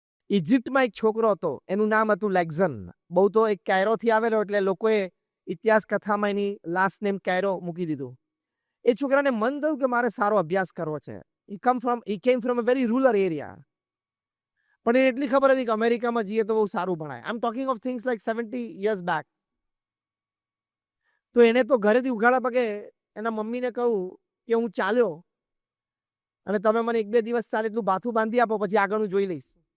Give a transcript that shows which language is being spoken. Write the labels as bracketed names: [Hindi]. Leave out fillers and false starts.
[Gujarati] ઇજિપ્તમાં એક છોકરો હતો, એનું નામ હતું લેક્ઝન. બહુ તો એક કાયરોથી આવેલો એટલે લોકોએ ઇતિહાસ કથામાં એની લાસ્ટ નેમ કાયરો મૂકી દીધું. એ છોકરાને મન થયું કે મારે સારો અભ્યાસ કરવો છે. [English] he came from a very rural area. [Gujarati] પણ એને એટલી ખબર હતી કે અમેરિકામાં જઈએ તો બહુ સારું ભણાય. [English] I am talking of things like 70 years back. [Gujarati] તો એને તો ઘરેથી ઉઘાડા પગે એના મમ્મીને કહું કે હું ચાલ્યો અને તમે મને 1-2 દિવસ ચાલે એટલું બાથું બાંધી આપો, પછી આગળનું જોઈ લઈશ.